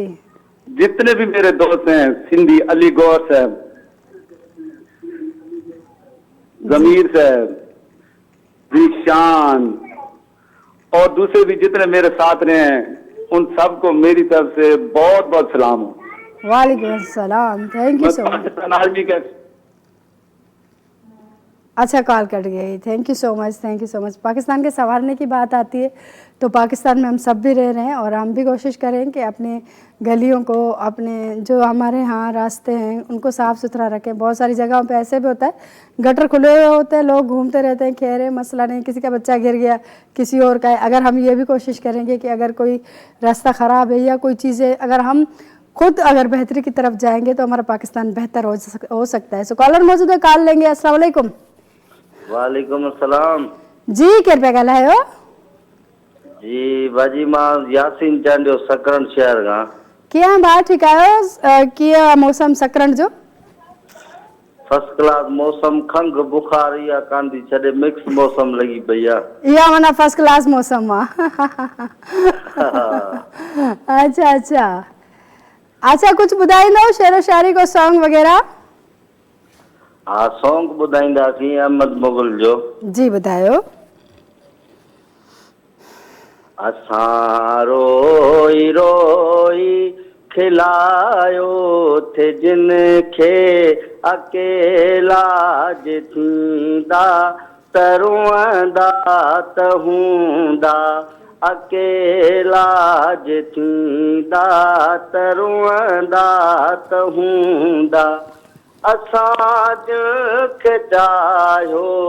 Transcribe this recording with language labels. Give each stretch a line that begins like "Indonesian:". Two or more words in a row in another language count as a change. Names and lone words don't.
Urdu: جتنے بھی میرے دوست ہیں سندھی، علی غور صاحب، ضمیر صاحب، ذیشان اور دوسرے بھی جتنے میرے ساتھ رہے ہیں ان سب کو میری طرف سے بہت بہت سلام ہو.
Arabic: وعليكم السلام.
English: thank you so much.
Urdu: پاکستان آرمی کا اچھا، کال کٹ گئی.
English: thank you so much, thank you so much.
Urdu: پاکستان کے سنوارنے کی بات آتی ہے تو پاکستان میں ہم سب بھی رہ رہے ہیں اور ہم بھی کوشش کریں کہ اپنے گلیوں کو، اپنے جو ہمارے یہاں راستے ہیں ان کو صاف ستھرا رکھیں. بہت ساری جگہوں پہ ایسے بھی ہوتا ہے گٹر کھلے ہوئے ہوتے ہیں، لوگ گھومتے رہتے ہیں، کہہ رہے مسئلہ نہیں، کسی کا بچہ گر گیا، کسی اور کا ہے. اگر ہم یہ بھی کوشش کریں گے کہ اگر کوئی راستہ خراب ہے یا کوئی چیزیں، اگر ہم خود اگر بہتری کی طرف جائیں گے تو ہمارا پاکستان بہتر ہو سکتا ہے. سو کالر موجود ہے، کال لیں گے.
Arabic: السلام عليكم. وعليكم السلام
Sindhi: जी, केरु पिया ॻाल्हायो? जी बाजी मां यासीन चांडियो सकरण शहर का। कीअं भाउ, ठीकु आहियो? कीअं मौसम सकरण जो?
English: first class
Sindhi: मौसम, खंघ बुखार या कांदी छड़े मिक्स मौसम लगी पई आहे। इहा माना
English: first class
Sindhi: मौसम आहे। अच्छा अच्छा अच्छा, कुछ ॿुधाईंदो शेरो शायरी को सॉन्ग वग़ैरह? हाँ, सॉन्ग ॿुधाईंदासीं अहमद मुगल जो। जी ॿुधायो। असां रोई रोई खिलायो थे जिन खे अकेला जे थींदा तरुअंदा त हूंदा अकेला जे थींदा तरुअंदा त हूंदा असां खे चाहियो